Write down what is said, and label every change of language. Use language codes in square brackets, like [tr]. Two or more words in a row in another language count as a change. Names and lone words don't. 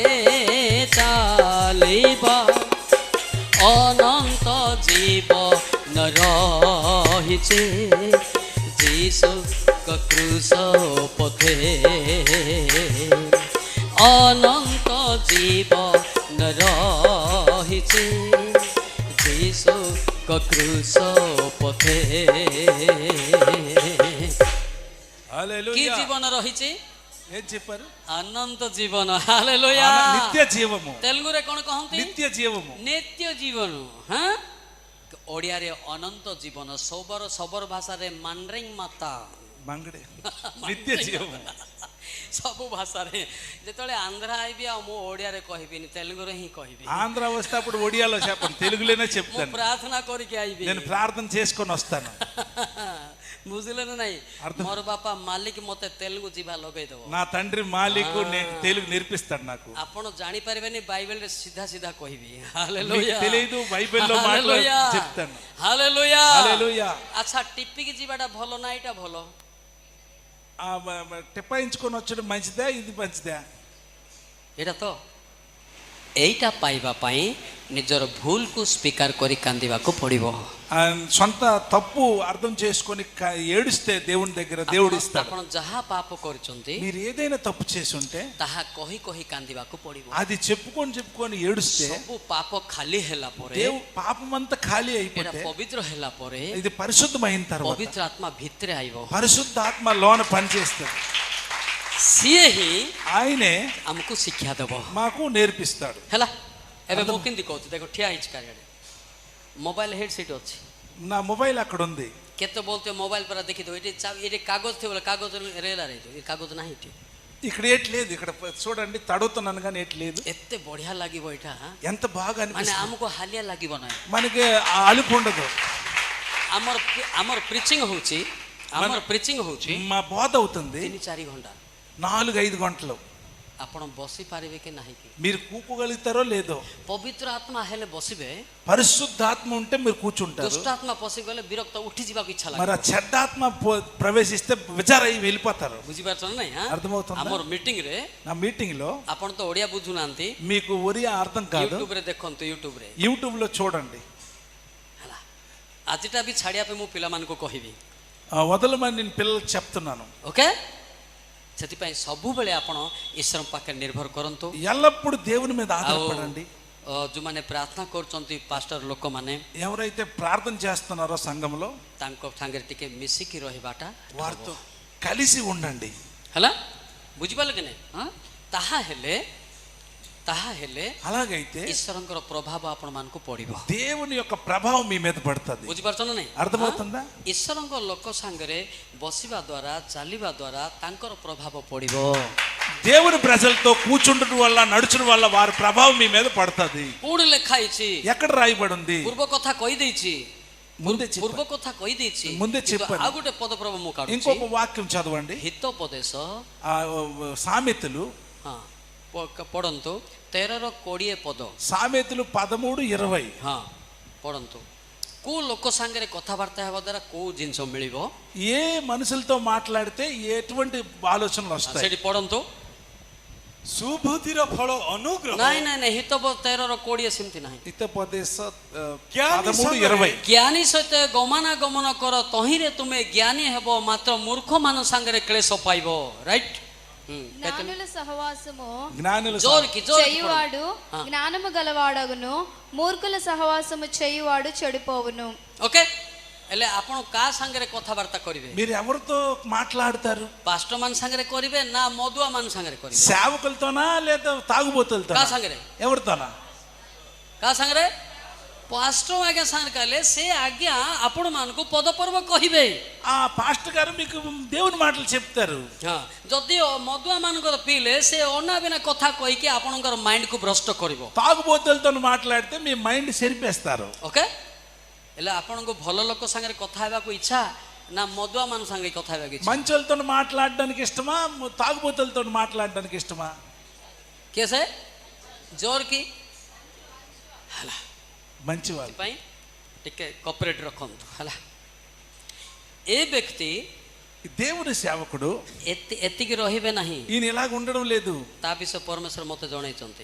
[or] ଚାଲିବା ଅନନ୍ତ ଜୀବନ ରହିଛି ଯୀଶୁଙ୍କ କ୍ରୁଶ ପଥେ ଅନନ୍ତ ଜୀବନ ରହିଛି ଯୀଶୁଙ୍କ କ୍ରୁଶ ପଥେ [te] హల్లెలూయా. [or] କି ଜୀବନ ରହିଛି [te] ఏం చెప్పారు? [or] ଅନନ୍ତ ଜୀବନ ହାଲେଲୁୟା [te] నిత్య జీవము. [or] ତେଲୁଗୁରେ କ'ଣ କହନ୍ତି [te] నిత్య జీవము. [or] ନିତ୍ୟ ଜୀବନ ହଁ ଓଡ଼ିଆରେ ଅନନ୍ତ ଜୀବନ ସବର ଭାଷାରେ ମାଣ୍ଡ୍ରେଙ୍ଗ ମାତା [te] మంగడే నిత్య జీవము. [or] ସବୁ ଭାଷାରେ ଯେତେବେଳେ ଆନ୍ଧ୍ରା ଆଇବି ଆଉ ମୁଁ ଓଡ଼ିଆରେ କହିବିନି ତେଲୁଗୁରେ ହିଁ କହିବି [te] ఆంధ్ర వస్తే అప్పుడు ఒడియాలో చెప్పండి, తెలుగులోనే [or] ମୁଁ [te] చెప్తాను. [or] ପ୍ରାର୍ଥନା କରିକି ଆଇବି [te] నేను ప్రార్థన చేసుకొని వస్తాను. [or] ବୁଝିଲେ ନା ନାଇଁ [te] అర్థం. [or] ମୋର ବାପା ମାଲିକ ମତେ ତେଲୁଗୁ ଯିବା ଲଗେଇଦବ [te] నా తండ్రి మాలికు తెలుగు నేర్పిస్తాడు నాకు. [or] ଆପଣ ଜାଣିପାରିବେନି ବାଇବେଲରେ ସିଧା ସିଧା କହିବି [te] మీకు [or] ହାଲେଲୁୟା [te] తెలియదు, బైబిల్లో మాటలు [or] ହାଲେଲୁୟା [te] చెప్తాను. [or] ହାଲେଲୁୟା [te] హల్లెలూయా. [or] ଆଚ୍ଛା ଟିପିକି ଯିବାଟା ଭଲ ନା ଏଇଟା ଭଲ [te] టిప్పాయించుకొని వచ్చడం మంచిదా, ఇది మంచిదా? [or] ଏଇଟା ତ ଏଇଟା ପାଇବା ପାଇଁ ନିଜର ଭୁଲକୁ ସ୍ୱୀକାର କରି କାନ୍ଦିବାକୁ ପଡ଼ିବ [te] సొంత తప్పు అర్థం చేసుకొని ఏడుస్తే దేవుని దగ్గర దేవుడు ఇస్తాడు. [or] ଆପଣ ଯାହା పాప କରିଛନ୍ତି [te] మీరు ఏదైనా తప్పు చేసి ఉంటే [or] ତାହା କହି କହି କାନ୍ଦିବାକୁ ପଡ଼ିବ [te] అది చెప్పుకొని ఏడుస్తే [or] ସବୁ పాପ ଖାଲି ହେଲା ପରେ [te] పాపం అంతా ఖాళీ [or] ଏଇଟା [te] అయిపోతే [or] ପବିତ୍ର ହେଲା ପରେ [te] ఇది పరిశుద్ధమైన తర్వాత [or] ପବିତ୍ର ଆତ୍ମା ଭିତରେ ଆଇବ [te] పరిశుద్ధ ఆత్మ లోన పనిచేస్తాడు. [or] ସିଏ ହିଁ [te] ఆయనే [or] ଆମକୁ ଶିକ୍ଷା ଦେବ [te] మాకు నేర్పిస్తాడు. [or] ହେଲା ଏବେ ମୁଁ କେମିତି କହୁଛି ଦେଖ ଠିଆ ହେଇଛି କାରିଆଡ଼େ [en] mobile head set [or] ଅଛି [te] నా మొబైల్ అక్కడ ఉంది. [or] କେତେ ବୋଲତେ ମୋବାଇଲ ପରା ଦେଖିଦେବ ଏଠି ଏଠି କାଗଜ ଥିବ କାଗଜ ରେଲା ରହିଯିବ ଏ କାଗଜ ନାହିଁ ଏଠି [te] ఇక్కడ ఏటి లేదు, ఇక్కడ చూడండి తడుతున్నాను కానీ ఏటి లేదు. [or] ଏତେ ବଢିଆ ଲାଗିବ ଏଇଟା [te] ఎంత బాగా [or] ମାନେ [te] అనిపిస్తుంది, [or] ଆମକୁ ହାଲିଆ ଲାଗିବ ନାହିଁ [te] మనకి ఆ అలుపు ఉండదు. [or] ଆମର ପ୍ରିଚିଂ ହଉଛି ଆମର ପ୍ରିଚିଂ ହଉଛି [te] మా బోధ అవుతుంది [or] 3-4 ଘଣ୍ଟା [te] 4-5 గంటలు. [or] ଆପଣ ବସି ପାରିବେ କି ନାହିଁ କି [te] మీరు కూకోగలుగుతారో లేదో. [or] ପବିତ୍ର ଆତ୍ମା ହେଲେ ବସିବେ [te] పరిశుద్ధాత్మ ఉంటే మీరు కూర్చుంటారు. [or] ଦୁଷ୍ଟାତ୍ମା ପଶିଗଲେ ବିରକ୍ତ ఉଠି ଯିବାକୁ ఇଚ୍ଛା [te] మరి [or] ଲାଗେ [te] ఆ చెడ్డాత్మ ప్రవేశిస్తే విచారై వెళ్ళిపోతారు. [or] ବୁଝିପାରୁଛ ନା ନାଇଁ [te] అర్థమవుతుందా? [or] ଆମର ମିଟିଂ ରେ [te] నా మీటింగ్ లో [or] ଆପଣ ତ ଓଡ଼ିଆ ବୁଝୁନାହାନ୍ତି [te] మీకు ఒరియా అర్థం కాదు, [or] ୟୁଟ୍ୟୁବ ରେ ଦେଖନ୍ତୁ ୟୁଟ୍ୟୁବ ରେ [te] యూట్యూబ్ లో చూడండి. [or] ହେଲା ଆଜିଟା ବି ଛାଡ଼ିବା ପାଇଁ ମୁଁ ପିଲାମାନଙ୍କୁ କହିବି, [te] వదలమని నేను పిల్లలకు చెప్తున్నాను. [or] ଓକେ? ସେଥିପାଇଁ ସବୁବେଳେ ଆପଣ ଈଶ୍ୱରଙ୍କ ପାଖରେ ନିର୍ଭର କରନ୍ତୁ। [te] ఎల్లప్పుడు దేవుని మీద [or] ଆଉ [te] ఆధారపడండి. [or] ଯେଉଁମାନେ ପ୍ରାର୍ଥନା କରୁଛନ୍ତି ପାଷ୍ଟର ଲୋକମାନେ, [te] ఎవరైతే ప్రార్థన చేస్తున్నారో సంఘంలో [or] ତାଙ୍କ ସାଙ୍ଗରେ ଟିକେ ମିଶିକି ରହିବାଟା [te] వారితో కలిసి ఉండండి. [or] ହେଲା, ବୁଝିପାରିଲେ କି ନାହିଁ? ତାହା ହେଲେ [te] అలాగైతే [or] ଈଶ୍ୱରଙ୍କର ପ୍ରଭାବ ଆପଣମାନଙ୍କୁ ପଡ଼ିବ। [te] దేవుని యొక్క ప్రభావం మీ మీద పడుతుంది. [or] ବୁଝିପାରୁଛ ନା ନାହିଁ? [te] అర్థమవుతుందా? [or] ଈଶ୍ୱରଙ୍କ ଲୋକ ସାଙ୍ଗରେ ବସିବା ଦ୍ୱାରା, ଚାଲିବା ଦ୍ୱାରା ତାଙ୍କର ପ୍ରଭାବ ପଡ଼ିବ। [te] దేవుని ప్రజలతో కూర్చుండడం వల్ల, నడుచడం వల్ల వారి ప్రభావం మీ మీద పడుతుంది. [or] କୋଉଠି ଲେଖା ହେଇଛି? [te] ఎక్కడ రాయబడి ఉంది? [or] ପୂର୍ବ କଥା କହିଦେଇଛି, [te] ముందే [or] ପୂର୍ବ କଥା କହିଦେଇଛି, [te] ముందే [or] କିନ୍ତୁ [te] చెప్పాను. [or] ଆଉ ଗୋଟେ ପଦପ୍ରଭ ମୁଁ କାଢୁଛି। [te] ఇంకొక వాక్యం చదవండి. [or] ହିତୋପଦେଶ, [te] ఆ సామెతలు, [or] ହଁ ପଢ଼ନ୍ତୁ 13-20 ପଦ। [te] సామెతలు 13:20. [or] ହଁ ପଢ଼ନ୍ତୁ। କୋଉ ଲୋକ ସାଙ୍ଗରେ କଥାବାର୍ତ୍ତା ହେବା ଦ୍ୱାରା କୋଉ ଜିନିଷ ମିଳିବ, ఏ మనుషులతో మాట్లాడితే ఎటువంటి ఆలోచనలు వస్తాయి? ସେଠି ପଢ଼ନ୍ତୁ। ସୁବୁଦ୍ଧିର ଫଳ ଅନୁଗ୍ରହ। ନାଇଁ ନାଇଁ ନାଇଁ, ହିତୋପଦେଶ 13-20 ସେମିତି ନାହିଁ। [te] హితోపదేశ [or] ଜ୍ଞାନୀ 13:20. ଜ୍ଞାନୀ ସହିତ ଗମନାଗମନ କର, ତହିଁରେ ତୁମେ ଜ୍ଞାନୀ ହେବ, ମାତ୍ର ମୂର୍ଖମାନ ସାଙ୍ଗରେ କ୍ଲେଶ ପାଇବ। ରାଇଟ୍? [te] జ్ఞానుల సహవాసము జ్ఞానుల జోర్కి చేయువాడు జ్ఞానము గలవాడగును, మూర్ఖుల సహవాసము చేయువాడు చెడిపోవును. ఓకే? [or] ହେଲେ ଆପଣ କାହା ସାଙ୍ଗରେ କଥାବାର୍ତ୍ତା କରିବେ? [te] మీరు ఎవరితో మాట్లాడతారు? [or] ପାଷ୍ଟର ମାନ ସାଙ୍ଗରେ କରିବେ ନା ମଦୁଆ ମାନ ସାଙ୍ଗରେ କରିବେ? [te] సేవకులతోనా లేదా తాగుబోతులతో? [or] କାହା ସାଙ୍ଗରେ? [te] ఎవరితోనా? [or] କାହା ସାଙ୍ଗରେ? ପାଷ୍ଟର ଆଜ୍ଞା ସାଙ୍ଗରେ କହିଲେ ସେ ଆଜ୍ଞା ଆପଣ ମାନଙ୍କୁ ପଦପର୍ବ କହିବେ। [te] ఆ పాస్టర్ గారు మీకు దేవుని మాటలు చెప్తారు. [or] ହଁ, ଯଦି ମଦୁଆ ମାନଙ୍କର ପିଇଲେ ସେ ଅନା ବିନା କଥା କହିକି ଆପଣଙ୍କର ମାଇଣ୍ଡକୁ ଭ୍ରଷ୍ଟ କରିବ। [te] తాగుబోతులతో మాట్లాడితే మీ మైండ్ చెరిపేస్తారు. [or] ଓକେ? ହେଲେ ଆପଣଙ୍କୁ ଭଲ ଲୋକ ସାଙ୍ଗରେ କଥା ହେବାକୁ ଇଚ୍ଛା ନା ମଦୁଆ ମାନ ସାଙ୍ଗରେ କଥା ହେବାକୁ ଇଚ୍ଛା? [te] మంచోళ్ళతో మాట్లాడడానికి ఇష్టమా, తాగుబోతులతో మాట్లాడడానికి ఇష్టమా? [or] କିଏ ସେ? ଜୋର କି? ହେଲା, [te] మంచివాళ్ళు. [or] ପାଇଁ ଟିକେ କପରେଟ୍ ରଖନ୍ତୁ। ହେଲା, ଏ ବ୍ୟକ୍ତି [te] దేవుని సేవకుడు [or] ଏତିକି ରହିବେ ନାହିଁ, [te] ఈయన ఇలాగ ఉండడం లేదు. [or] ତା ବିଷୟ ପରମେଶ୍ୱର ମୋତେ ଜଣେଇଛନ୍ତି।